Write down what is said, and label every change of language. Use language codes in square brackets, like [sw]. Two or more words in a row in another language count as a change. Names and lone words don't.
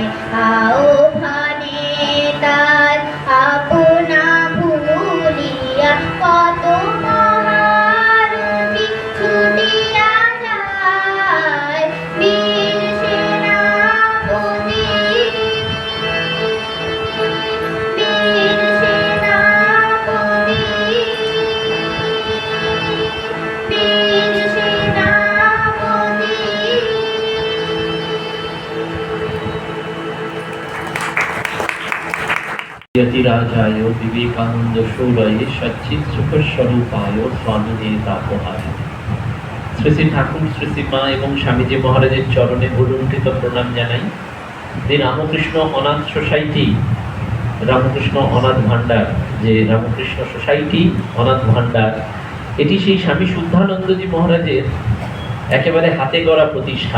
[bn] আহ্বানে তার আপনা ভুলিয়া, কত মহারথী ছুটিয়া যায়। বীর সেনাপতি, বীর সেনাপতি, বীর সেনাপতি। [sa] यतिराजाय विवेकानंद शौरये सच्चित सुख स्वरूपाय स्वामी तापहाय। [bn] শ্রী শ্রী ঠাকুর, শ্রী শ্রী মা এবং স্বামীজি মহারাজের চরণে ভুলুণ্ঠিত প্রণাম জানাই। যে রামকৃষ্ণ অনাথ সোসাইটি, রামকৃষ্ণ অনাথ ভাণ্ডার, যে রামকৃষ্ণ সোসাইটি অনাথ ভাণ্ডার, এটি সেই স্বামী শুদ্ধানন্দজি মহারাজের একেবারে হাতে গড়া প্রতিষ্ঠান।